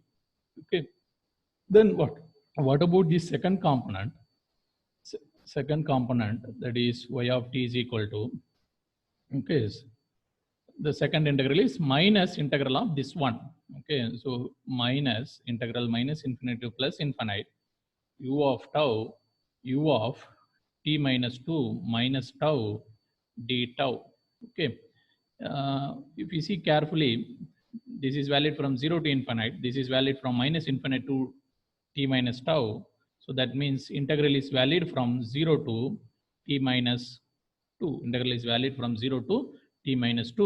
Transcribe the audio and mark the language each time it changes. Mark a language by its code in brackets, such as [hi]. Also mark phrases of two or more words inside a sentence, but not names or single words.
[en] Okay, then what about the second component? Second component, that is y of t is equal to, okay, the second integral is minus integral of this one. Okay, so minus integral minus infinity to plus infinite u of tau, u of t minus 2 minus tau d tau. Okay, if you see carefully, this is valid from 0 to infinite, this is valid from minus infinite to t minus tau. So that means integral is valid from 0 to t minus 2. Integral is valid from 0 to t minus 2.